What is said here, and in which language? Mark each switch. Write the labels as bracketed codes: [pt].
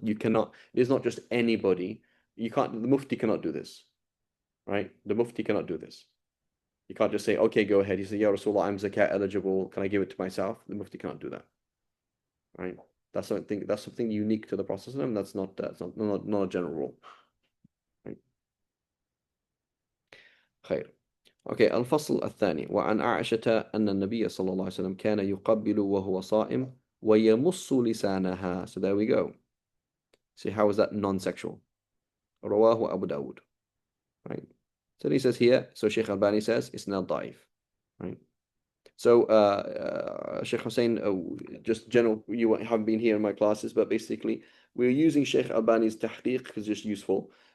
[en] You cannot, it is not just anybody. You can't, the Mufti cannot do this, right? The Mufti cannot do this. You can't just say, okay, go ahead. You say, Ya Rasulullah, I'm zakat eligible. Can I give it to myself? The Mufti can't do that, right? That's something unique to the Prophet. That's not a general rule. Right? [ar] خير. Okay, الفصل الثاني وعن عائشة أن النبي صلى الله عليه وسلم كان يقبل وهو صائم ويمص لسانها. [en] So there we go. See, how is that non-sexual? [ar] رواه أبو داود. Right. [en] So he says here, so Sheikh Albani says it's not daif. Right. So Sheikh Hussein, just general, you haven't been here in my classes, but basically we're using Sheikh Albani's tahqiq because it's useful.